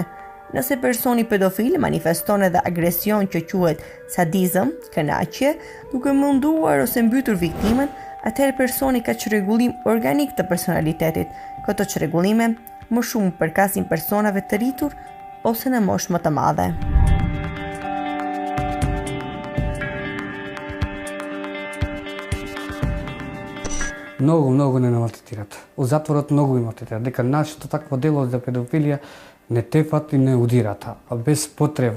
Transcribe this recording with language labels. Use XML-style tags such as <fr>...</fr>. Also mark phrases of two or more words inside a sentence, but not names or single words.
<sq>Nëse personi pedofil manifeston edhe agresion që quhet sadizëm, kënaqje, duke munduar ose mbytur viktimën, atëherë personi ka çrregullim organik të personalitetit. Këto çrregullime më shumë përkasin personave të rritur ose në moshë më të madhe.</sq> <mk>Многу не малтретираат. Од затворот многу им малтретираат. Дека нашето такво дело за педофилија не тефат и не удираат, а без потреба.</mk>